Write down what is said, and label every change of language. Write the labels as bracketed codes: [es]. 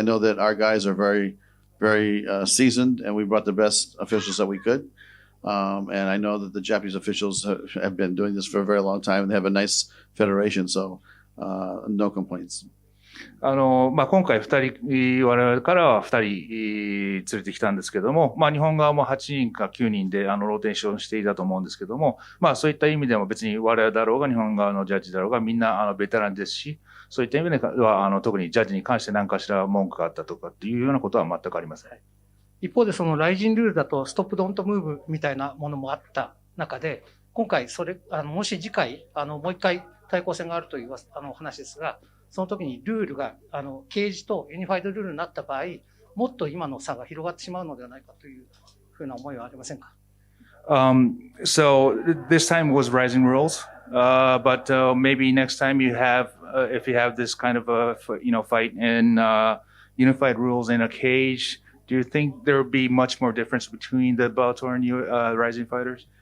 [en] I know that our guys are very, very seasoned, and we brought the best officials that we could. And I know that the Japanese officials have been doing this for a very long time, and they have a nice federation, so no complaints. [ja] 今回我々からは2人連れてきたんですけども、日本側も8人か9人でローテーションしていたと思うんですけども、そういった意味でも別に我々だろうが日本側のジャッジだろうがみんなベテランですし、そういった意味では特にジャッジに関して何かしら文句があったとかっていうようなことは全くありません。一方でそのライジンルールだとストップドントムーブみたいなものもあった中で、今回もし次回もう一回対抗戦があるという話ですが、その時にルールがケージとユニファイドルールになった場合、もっと今の差が広がってしまうのではないかというふうな思いはありませんか [en] ？So this time was Rising rules, but maybe next time if you have this kind of a fight in unified rules in a cage, do you think there would be much more difference between the Bellator and Rising fighters?